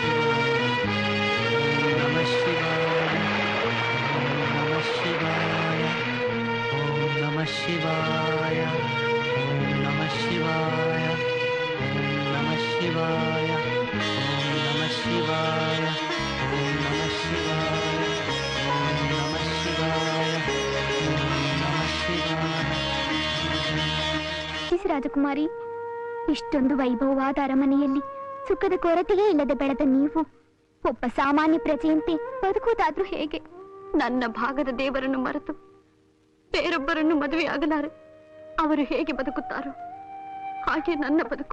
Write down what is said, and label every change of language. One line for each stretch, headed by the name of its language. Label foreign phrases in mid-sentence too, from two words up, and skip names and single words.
Sanskrit: ಶಿವಾಯ, ಓಂ ನಮಃ ಶಿವಾಯ, ಓಂ ನಮಃ ಶಿವಾಯ, ಓಂ ನಮಃ ಶಿವಾಯ, ಓಂ ನಮಃ ಶಿವಾಯ, ಓಂ ನಮಃ ಶಿವಾಯ, ಓಂ ನಮಃ ಶಿವಾಯ, ಓಂ ನಮಃ ಶಿವಾಯ.
Kannada: ರಾಜಕುಮಾರಿ, ಇಷ್ಟೊಂದು ವೈಭವವಾದ ಅರಮನೆಯಲ್ಲಿ ಸುಖದ ಕೊರತೆಯೇ ಇಲ್ಲದೆ ಬೆಳೆದ ನೀವು ಒಬ್ಬ ಸಾಮಾನ್ಯ ಪ್ರಜೆಯಂತೆ ಬದುಕುವುದಾದ್ರೂ ಹೇಗೆ? ನನ್ನ ಭಾಗದ ದೇವರನ್ನು ಮರೆತು ಬೇರೊಬ್ಬರನ್ನು ಮದುವೆಯಾಗಲಾರೆ. ಅವರು ಹೇಗೆ ಬದುಕುತ್ತಾರೋ ಹಾಗೆ ನನ್ನ ಬದುಕು.